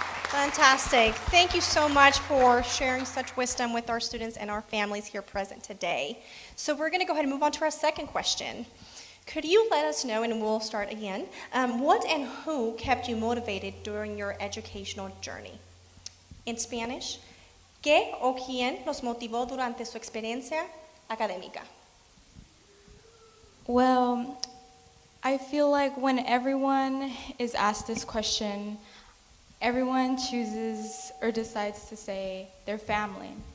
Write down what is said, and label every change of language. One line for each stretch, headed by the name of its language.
English: Fantastic. Thank you so much for sharing such wisdom with our students and our families here present today. So we're going to go ahead and move on to our second question. Could you let us know, and we'll start again, what and who kept you motivated during your educational journey? In Spanish,
Spanish: ¿qué o quién los motivó durante su experiencia académica?
English: Well, I feel like when everyone is asked this question, everyone chooses or decides to say their family.